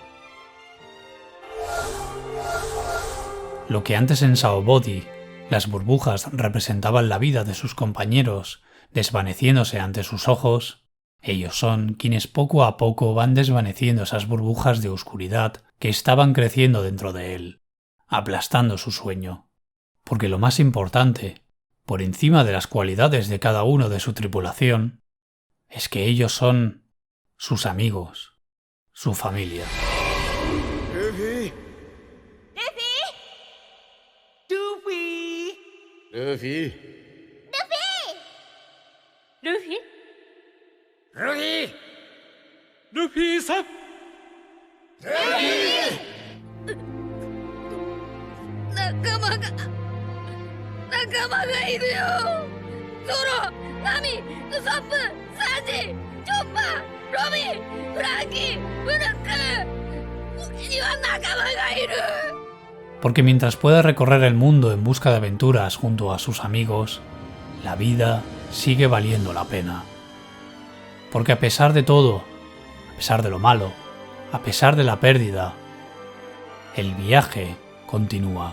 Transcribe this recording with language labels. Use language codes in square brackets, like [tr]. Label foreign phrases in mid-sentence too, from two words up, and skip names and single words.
[es] Lo que antes en Sao Body las burbujas representaban la vida de sus compañeros, desvaneciéndose ante sus ojos, ellos son quienes poco a poco van desvaneciendo esas burbujas de oscuridad que estaban creciendo dentro de él, aplastando su sueño. Porque lo más importante, por encima de las cualidades de cada uno de su tripulación, es que ellos son sus amigos, su familia. Luffy. [ja] Luffy-san! 仲間がいるよ。ゾロ、ナミ、ウソップ、サンジ、チョッパー、ロビン、フランキー、ブルック。俺には仲間がいる。 [es] Porque mientras pueda recorrer el mundo en busca de aventuras junto a sus amigos, la vida sigue valiendo la pena. Porque a pesar de todo, a pesar de lo malo, a pesar de la pérdida, el viaje continúa.